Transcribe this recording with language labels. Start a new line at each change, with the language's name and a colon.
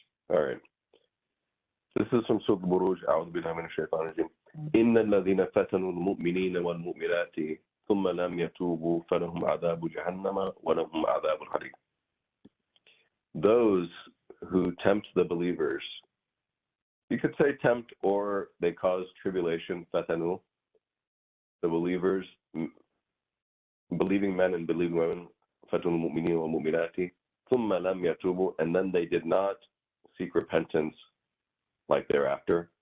English: All right. This is from Surah Al-Buruj.
Arabic: أعوذ بالله من الشيطان الرجيم. إن الذين فتنوا المؤمنين والمؤمنات ثم لم يتوبوا فلهم عذاب جهنم ولهم عذاب الحريق.
English: Those who tempt the believers, you could say tempt, or they cause tribulation, fatanu, the believers, believing men and believing women, fatanu mu'minin wa mu'minati, thumma lam yatubu, and then they did not seek repentance like thereafter.